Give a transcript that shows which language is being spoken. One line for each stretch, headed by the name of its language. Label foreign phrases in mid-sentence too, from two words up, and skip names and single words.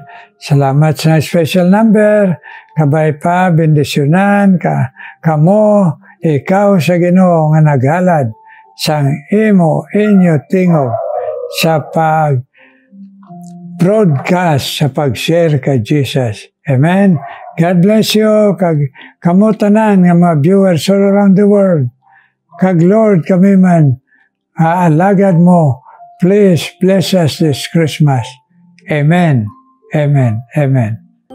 Hiligaynon: Salamat sa
English: special number.
Hiligaynon: Kabay pa, bendisyonan ka, kamo, ikaw sa Ginoo nga naghalad sang imo inyo tingog sa broadcast sa pag-share kay Jesus.
English: Amen. God bless you.
Hiligaynon: Kamo tanan nga mga viewers
English: all around the world.
Hiligaynon: Kag Lord kami man, alagad mo.
English: Please bless us this Christmas. Amen. Amen. Amen.